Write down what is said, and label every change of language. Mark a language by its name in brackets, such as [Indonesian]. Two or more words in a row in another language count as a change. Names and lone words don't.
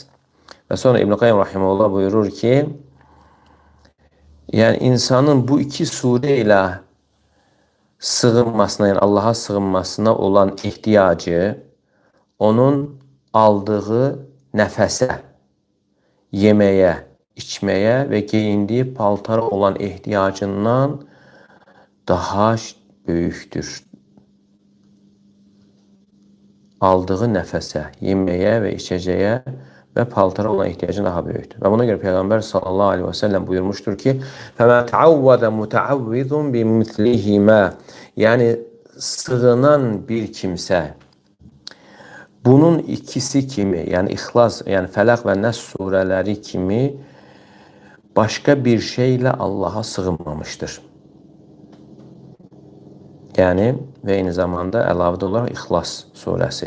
[Azerbaijani] Və sonra İbn Qayyim rahimehullah buyurur ki, yəni insanın bu iki surə ilə sığınmasına, yəni Allaha sığınmasına olan ehtiyacı onun aldığı nəfəsə, yeməyə, içməyə və geyindiyi paltara olan ehtiyacından daha böyükdür. Aldığı nəfəsə, yeməyə və içəcəyə və paltara olan ehtiyacı daha böyükdür. Və buna görə Peyğəmbər [Arabic] صلى الله عليه وسلم [Azerbaijani] buyurmuşdur ki, [Arabic] فَمَا تَعَوَّدَ مُتَعَوِّذٌ بِمِثْلِهِمَا [Azerbaijani] Yəni, sığınan bir kimsə, bunun ikisi kimi, yəni İxlas, yəni Fələq və Nəs surələri kimi başqa bir şeylə Allaha sığınmamışdır. Yəni, və eyni zamanda əlavədə olaraq İxlas surəsi.